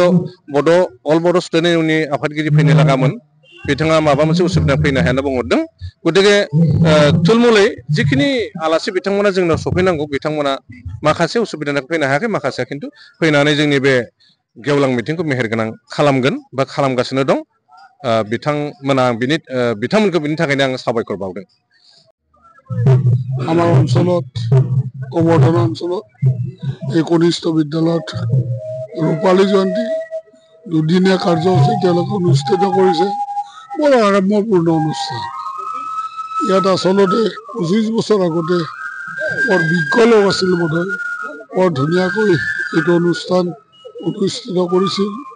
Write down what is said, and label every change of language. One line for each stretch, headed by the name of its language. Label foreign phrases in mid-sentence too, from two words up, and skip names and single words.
Bodo: अल बड' स्टुडेन्ट इउनियननि आफादगिरि फैनो लागामोन बिथाङा माबा मोनसे उसुबिदा फैनो हाया होनना बुंहरदों गतिके थुलमुलै जिखिनि आलासि बिथांमोना जोंनाव सफैनांगौ बिथांमोना माखासे उसुबिदानि फैनो हायाखै माखासेया खिन्थु फैनानै जोंनि बे गेवलां मिटिंखौ मेहेरगोनां खालामगोन बा खालामगासिनो दं बिथांमोनखौ बिनि थाखायनो आं साबायखर बावदों
Assamese: আমাৰ অঞ্চলত গোবৰ্ধন অঞ্চলত এই কনিষ্ঠ বিদ্যালয়ত ৰূপালী জয়ন্তী দুদিনীয়া কাৰ্যসূচী তেওঁলোকে অনুষ্ঠিত কৰিছে বৰ আড়ম্বৰপূৰ্ণ অনুষ্ঠান ইয়াত আচলতে 25 বছৰ আগতে বৰ বিজ্ঞ লোক আছিল বোধহয় বৰ ধুনীয়াকৈ এইটো অনুষ্ঠান অনুষ্ঠিত কৰিছিল